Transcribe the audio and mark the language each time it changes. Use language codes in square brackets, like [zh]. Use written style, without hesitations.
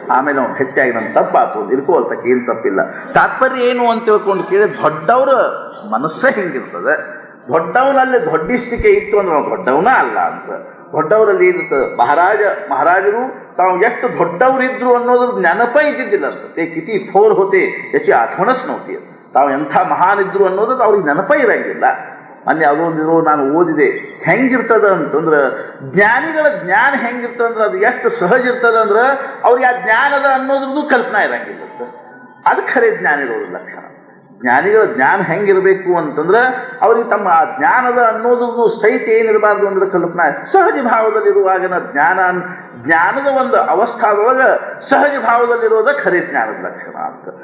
[kn] ಆಮೇಲೆ ಅವ್ನು ಹೆಚ್ಚಾಗಿ ನನ್ನ ತಪ್ಪಾತು ಇರ್ಕೋಲ್ತಕ್ಕೆ ಏನು ತಪ್ಪಿಲ್ಲ. ತಾತ್ಪರ್ಯ ಏನು ಅಂತ ತಿಳ್ಕೊಂಡು ಕೇಳಿ ದೊಡ್ಡವ್ರ ಮನಸ್ಸೇ ಹಿಂಗಿರ್ತದೆ. ದೊಡ್ಡವನಲ್ಲಿ ದೊಡ್ಡಿಸ್ತಿಕೆ ಇತ್ತು ಅಂದ್ರೆ ನಾವು ದೊಡ್ಡವನ ಅಲ್ಲ ಅಂತ. ದೊಡ್ಡವರಲ್ಲಿ ಏನಿರ್ತದೆ ಮಹಾರಾಜರು ತಾವು ಎಷ್ಟು ದೊಡ್ಡವರಿದ್ರು ಅನ್ನೋದ್ರ ನೆನಪೇ ಇದ್ದಿದ್ದಿಲ್ಲ ಅಂತ. [mr] ते किती थोर होते याची आठवणच नव्हती. [kn] ತಾವು ಎಂಥ ಮಹಾನ್ ಇದ್ರು ಅನ್ನೋದು ಅವ್ರಿಗೆ ನೆನಪೇ ಇರಂಗಿಲ್ಲ. ಮೊನ್ನೆ ಅದೊಂದಿರೋ ನಾನು ಓದಿದೆ ಹೆಂಗಿರ್ತದ ಅಂತಂದ್ರೆ ಜ್ಞಾನಿಗಳ ಜ್ಞಾನ ಹೆಂಗಿರ್ತದೆ ಅಂದ್ರೆ ಅದು ಎಷ್ಟು ಸಹಜ ಇರ್ತದೆ ಅಂದ್ರೆ ಅವ್ರಿಗೆ ಆ ಜ್ಞಾನದ ಅನ್ನೋದ್ರದ್ದು ಕಲ್ಪನಾ ಇರಂಗಿಲ್ಲ. ಅದು ಖರೆ ಜ್ಞಾನಿರೋದ್ರ ಲಕ್ಷಣ. ಜ್ಞಾನಿಗಳ ಜ್ಞಾನ ಹೆಂಗಿರಬೇಕು ಅಂತಂದ್ರೆ ಅವ್ರಿಗೆ ತಮ್ಮ ಆ ಜ್ಞಾನದ ಅನ್ನೋದು ಸಹಿತ ಏನಿರಬಾರ್ದು ಅಂದ್ರೆ ಕಲ್ಪನಾ ಸಹಜ ಭಾವದಲ್ಲಿರುವಾಗಿನ ಜ್ಞಾನದ ಒಂದು ಅವಸ್ಥಾದೊಳಗೆ ಸಹಜ ಭಾವದಲ್ಲಿರೋದ ಖರೆ ಜ್ಞಾನದ ಲಕ್ಷಣ ಅಂತ.